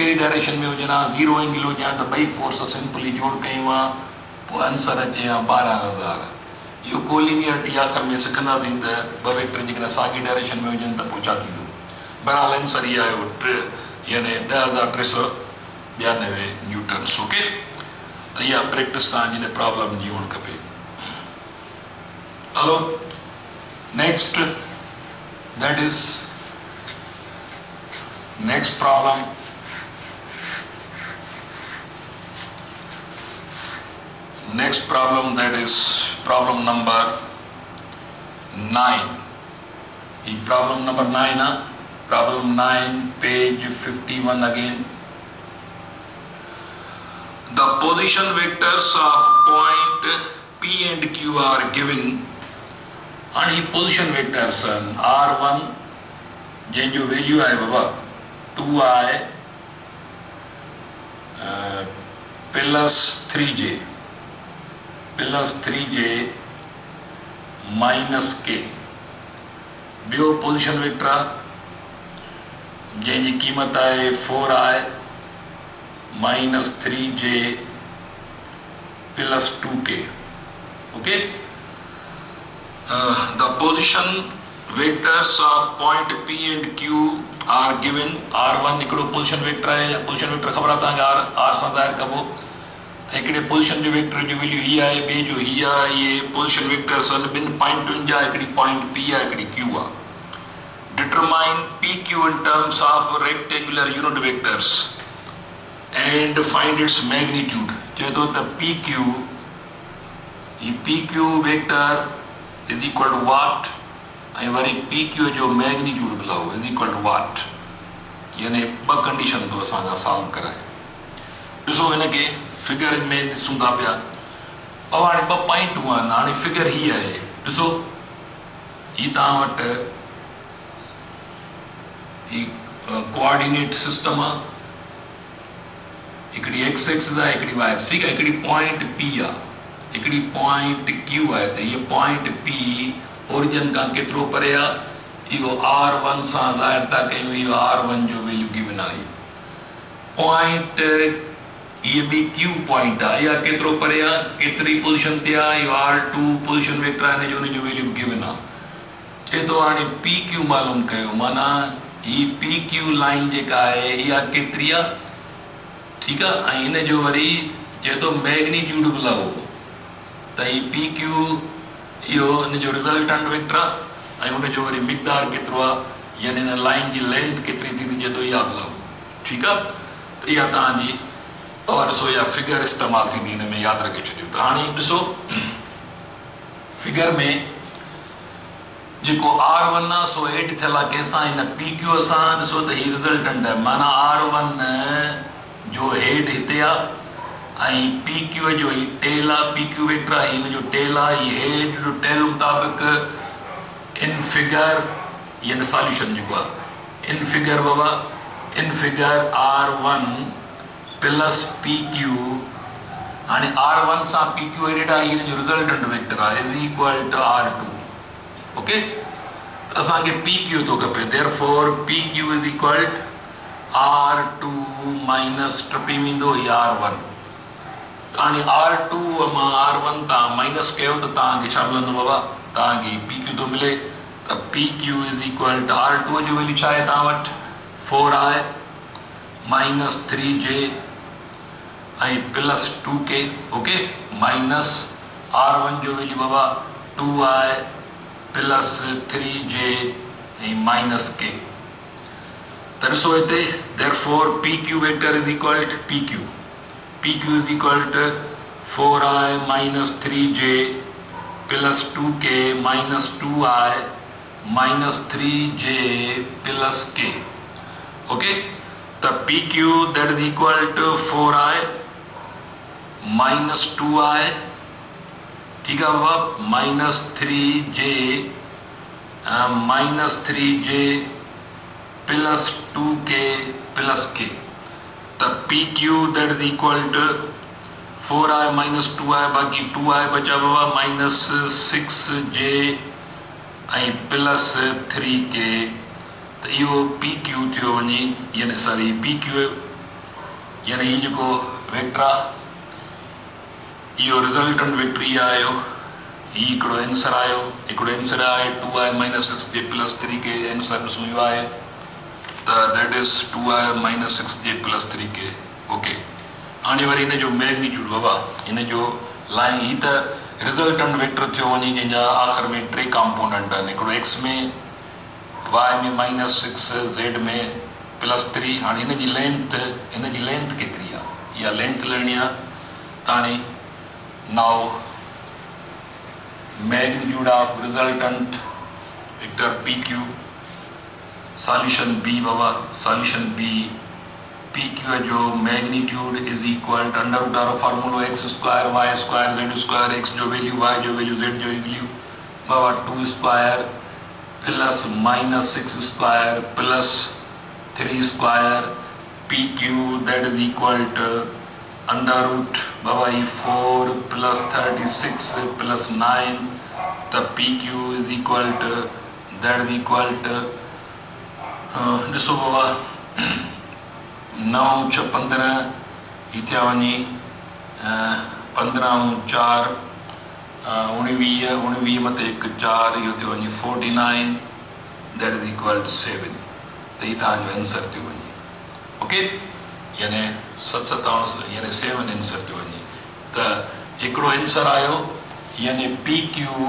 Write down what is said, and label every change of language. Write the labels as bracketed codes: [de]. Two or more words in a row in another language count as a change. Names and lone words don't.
[sd] ई डायरेक्शन में हुजनि हा 0 एंगल हुजे हा त ॿई [en] force simply [sd] जोड़ कयूं हा पोइ आंसर अचे हा 12,000 इहो कोलिनियरिटी आख़िर में सिखंदासीं त ॿ वेक्टर जेकॾहिं साॻी डायरेक्शन में हुजनि त पोइ छा थींदो बहरहाल आंसर इहो आयो यानी 10,392 [en] Newtons OK [sd] त इहा प्रैक्टिस तव्हांजी प्रॉब्लम जी हुअणु खपे [en] hello next that is next problem that is problem number 9 problem number 9 problem 9 page 51 again the position vectors of point P and Q are given and position vectors R1 [sd] जंहिंजो वैल्यू आहे बाबा [en] 2i प्लस 3j minus k [sd] ॿियो पोजिशन वेक्टर आहे जंहिंजी क़ीमत आहे [en] 4i minus 3j plus 2k OK the position vectors of point P and Q are given R1 [sd] हिकिड़ो [en] position vector [sd] आहे [en] position vector [sd] ख़बर आहे तव्हांखे R सां ज़ाहिर कबो त हिकिड़े पोजिशन जो वेक्टर जो वैल्यू हीअ आहे ॿिए जो हीअ आहे इहे [en] position vectors [sd] आहिनि ॿिनि पॉइंटुनि जा हिकिड़ी पॉइंट P आहे हिकिड़ी Q आहे [en] determine PQ in terms of rectangular unit vectors and find its magnitude [sd] चए थो त [en] PQ vector is equal to what [sd] ऐं वरी PQ जो मैग्नीट्यूड बुलाओ [en] is equal to what [sd] यानी ॿ कंडीशन तो असांजा सॉल्व कराए ॾिसो हिनखे फिगर में ॾिसूं था पिया ऐं हाणे ॿ पॉइंटूं आहिनि हाणे फिगर हीअ आहे ॾिसो हीअ तव्हां वटि ही कोऑर्डिनेट सिस्टम आहे हिकिड़ी [en] x axis [sd] आहे हिकिड़ी [en] y axis [sd] ठीकु आहे हिकिड़ी पॉइंट P आहे हिकिड़ी पॉइंट Q आहे त हीअ पॉइंट P ओरिजिन खां केतिरो परे आहे इहो R1 सां ज़ाहिर था कयूं इहो R1 जो [en] value given [sd] आहे पॉइंट हीअ बि Q पॉइंट आहे इहा केतिरो परे आहे केतिरी पोजिशन ते आहे इहो R2 [en] position vector [sd] आहे हुनजो [en] value given [sd] आहे चए थो हाणे PQ मालूम कयो माना ही PQ लाइन जेका आहे इहा केतिरी आहे ठीकु आहे ऐं हिन जो वरी चए थो मैग्नीट्यूड बुलाओ त ही PQ इहो इन जो [en] resultant vector [sd] आहे ऐं उन जो वरी मिक़दार केतिरो आहे यानी हिन लाइन जी लेंथ केतिरी थींदी जे थो इहा बि लॻो ठीकु आहे त इहा तव्हांजी और ॾिसो इहा फिगर इस्तेमालु थींदी हिन में यादि रखे छॾियो त हाणे ॾिसो फिगर में जेको R1 आहे सो हेठि थियल आहे कंहिंसां हिन PQ सां ॾिसो त हीअ रिज़ल्टेंट आहे माना R1 जो हेड हिते आहे ऐं PQ जो ही टेल आहे PQ वेक्टर आहे हिन जो टेल आहे हीअ हेड जो टेल मुताबिक़ इन फिगर यानी सॉल्यूशन जेको आहे इन फिगर बाबा इन फिगर R1 प्लस PQ हाणे R1 सां PQ एडेड आहे हिन जो [en] resultant vector [sd] आहे [en] is equal to R2 OK [sd] असांखे PQ थो खपे [en] therefore PQ is equal R2 minus [sd] टपी वेंदो ही R1 हाणे R2 मां R1 तव्हां माइनस कयो त तव्हांखे छा मिलंदो बाबा तव्हांखे PQ थो मिले त [en] PQ is equal to R2 [sd] जो वैल्यू छा आहे तव्हां वटि 4 आहे माइनस 3J ऐं [en] plus 2K OK minus R1 [sd] जो वैल्यू बाबा 2 आहे [en] plus 3J [sd] ऐं माइनस K त ॾिसो हिते [en] therefore PQ vector is equal to PQ is equal to 4i minus 3J plus 2K minus 2i minus 3J plus K OK [sd] त [en] PQ that is equal to 4i minus 2i [hi] ठीक है [sd] बाबा [en] minus 3J plus 2K plus K [sd] त [en] PQ that is equal to 4i minus 2i [sd] बाकी 2i बचा बाबा [en] minus 6J [sd] ऐं [en] plus 3K [sd] त इहो PQ थियो वञे यानी सॉरी PQ यानी हीउ जेको वेक्टर आहे इहो [en] resultant vector [sd] इहा आयो हीउ हिकिड़ो आंसर आयो हिकिड़ो आंसर आहे [en] 2i minus 6J plus 3K [sd] आंसर ॾिसूं इहो आहे त [en] that is 2i minus 6J plus 3K OK [sd] हाणे वरी हिन जो मैग्नीट्यूड बाबा हिन जो लाइन हीउ त [en] resultant vector [sd] थियो वञे जंहिंजा आख़िर में 3 कॉम्पोनेंट आहिनि हिकिड़ो x में y में माइनस 6 z में प्लस 3 हाणे हिन जी लेंथ केतिरी आहे इहा लेंथ लहणी आहे त हाणे now [en] magnitude of resultant vector PQ solution B baba solution B PQ जो magnitude is equal to under root of formula x square y square z square x जो value y जो value z जो value baba 2 square plus minus 6 square plus 3 square PQ that is equal to under root baba 4 plus 36 plus 9 the PQ is equal to that is equal to [sd] ॾिसो बाबा 9 6 15 ही थिया वञे 15 4 19 मथे 1 4 इहो थियो वञे 49 [en] that is equal to 7 [sd] त ही तव्हांजो आंसर थियो वञे ओके यानी 57 यानी 7 आंसर थियो वञे त हिकिड़ो आंसर आयो यानी PQ